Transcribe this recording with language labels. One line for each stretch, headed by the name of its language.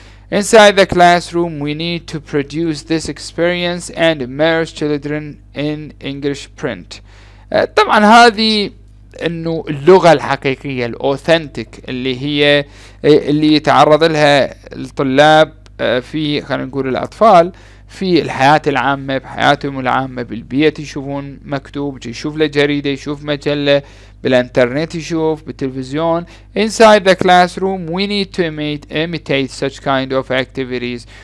English: Inside the classroom we need to produce this experience and immerse children in English print.
Arabic: طبعا هذه انه اللغة الحقيقية الاوثنتيك اللي يتعرض لها الطلاب في خلينا نقول الأطفال في الحياة العامة، بحياتهم العامة، بالبيت يشوفون مكتوب، يشوف له جريدة، يشوف مجلة، بالإنترنت يشوف، بالتلفزيون.
English: Inside the classroom we need to imitate such kind of activities.